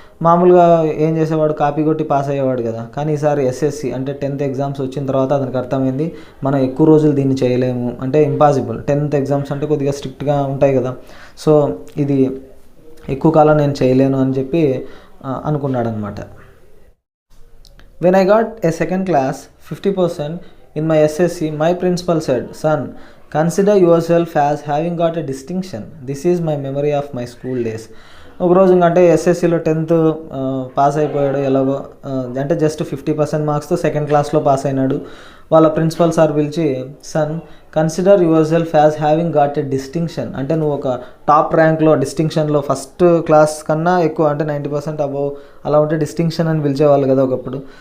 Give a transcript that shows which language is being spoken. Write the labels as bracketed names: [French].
[Telugu] మామూలుగా ఏం చేసేవాడు? కాపీ కొట్టి పాస్ అయ్యేవాడు కదా. కానీ ఈసారి ఎస్ఎస్సి అంటే 10th ఎగ్జామ్స్ వచ్చిన తర్వాత అతనికి అర్థమైంది మనం ఎక్కువ రోజులు దీన్ని చేయలేము, అంటే ఇంపాసిబుల్. 10th ఎగ్జామ్స్ అంటే కొద్దిగా స్ట్రిక్ట్గా ఉంటాయి కదా. సో ఇది ఎక్కువ కాలం నేను చేయలేను అని చెప్పి అనుకున్నాడు అనమాట. [English] When I got a second class 50% in my SSC, my principal said, son, consider yourself as having got a distinction. This is my memory of my school days. [Telugu] ఒకరోజు అంటే ఎస్ఎస్సిలో 10th పాస్ అయిపోయాడు ఎలాగో, అంటే జస్ట్ 50% మార్క్స్తో సెకండ్ క్లాస్లో pass అయినాడు. వాళ్ళ principal sir పిలిచి, [English] son consider yourself as having got a distinction, [Telugu] అంటే నువ్వు ఒక టాప్ ర్యాంక్లో డిస్టింక్షన్లో ఫస్ట్ క్లాస్ కన్నా ఎక్కువ, అంటే 90% అబోవ్ అలా ఉంటే డిస్టింక్షన్ అని పిలిచేవాళ్ళు కదా ఒకప్పుడు.